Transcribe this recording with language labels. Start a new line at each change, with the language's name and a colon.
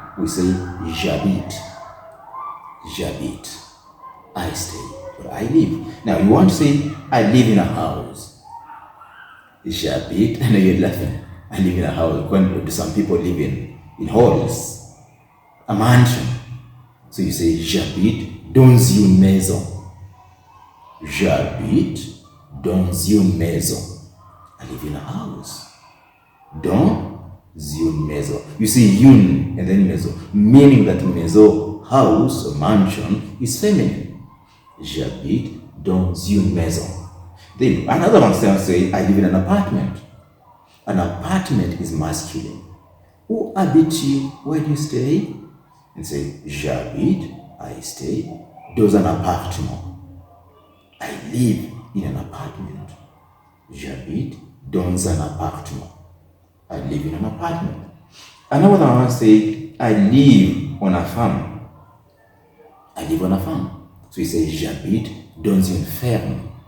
English: We say,
French: j'habite. J'habite.
English: I stay or I live. Now you want to say, I live in a house.
French: J'habite.
English: I know you're laughing. I live in a house. When some people live in halls, a mansion. So you say,
French: j'habite dans une maison. J'habite dans une maison.
English: I live in a house.
French: Dans une maison.
English: You see une and then maison, meaning that maison, house or mansion, is feminine.
French: J'habite dans une maison.
English: Then another one says, I live in an apartment. An apartment is masculine.
French: Où habites-tu?
English: Where do you stay? And say,
French: j'habite,
English: I stay,
French: dans un appartement.
English: I live in an apartment.
French: J'habite dans un appartement.
English: I live in an apartment. Another one say, I live on a farm. I live on a farm. So you say,
French: j'habite dans une ferme.